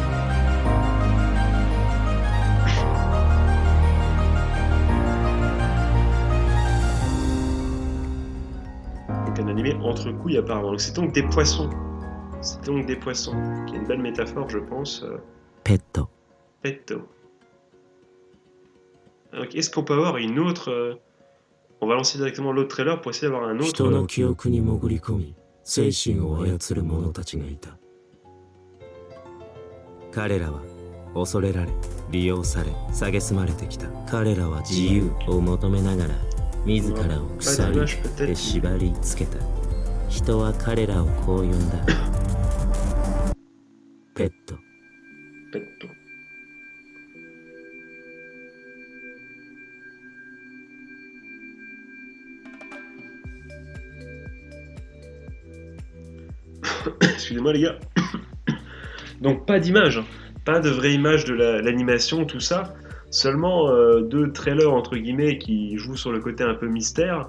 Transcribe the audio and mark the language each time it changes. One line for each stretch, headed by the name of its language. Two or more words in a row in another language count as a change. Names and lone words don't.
French: Donc un animé entre couilles apparemment. Donc c'est donc des poissons. C'est donc des poissons. Qui est une belle métaphore, je pense. Petto. Petto. Donc, est-ce qu'on peut avoir une autre... On va lancer directement l'autre trailer pour essayer d'avoir un autre...
Japanese: 人の記憶に潜り込み、精神を操る者たちがいた。彼らは恐れられ、利用され、蔑まれてきた。彼らは自由を求めながら、自らを鎖で縛り付けた。人は彼らをこう呼んだ。ペット。
French: ペット。Excusez-moi les gars. Donc pas d'image, pas de vraie image de l'animation, tout ça. Seulement 2 trailers entre guillemets qui jouent sur le côté un peu mystère.